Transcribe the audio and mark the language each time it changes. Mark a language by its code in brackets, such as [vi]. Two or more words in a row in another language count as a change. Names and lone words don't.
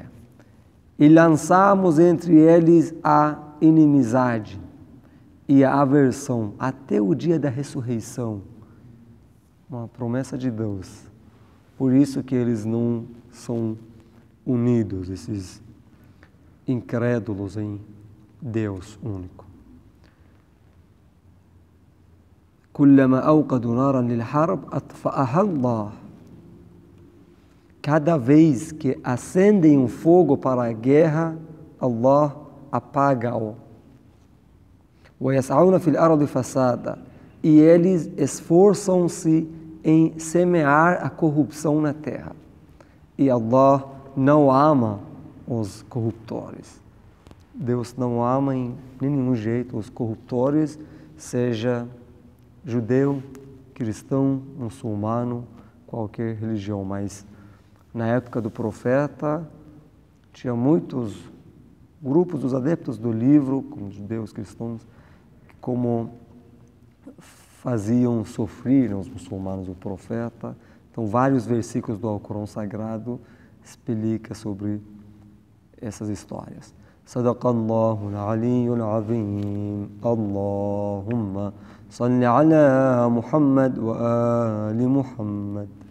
[pt] E lançamos entre eles a inimizade e a aversão até o dia da ressurreição. Uma promessa de Deus. Por isso que eles não são unidos, esses incrédulos em Deus único. [ar] كلما أوقدوا نارا للحرب أطفأها الله. [pt] Cada vez que acendem um fogo para a guerra, Allah apaga-o. [ar] ويسعون في الأرض فسادا. [pt] E eles esforçam-se em semear a corrupção na terra. E Allah não ama os corruptores. Deus não ama em nenhum jeito os corruptores, seja judeu, cristão, muçulmano, qualquer religião, mas Na época do profeta, tinha muitos grupos dos adeptos do livro, como judeus, cristãos, que como faziam sofrer os muçulmanos o profeta. Então, vários versículos do Alcorão Sagrado explicam sobre essas histórias. [ar] صدق الله العلي العظيم. اللهم صل على محمد وآل محمد.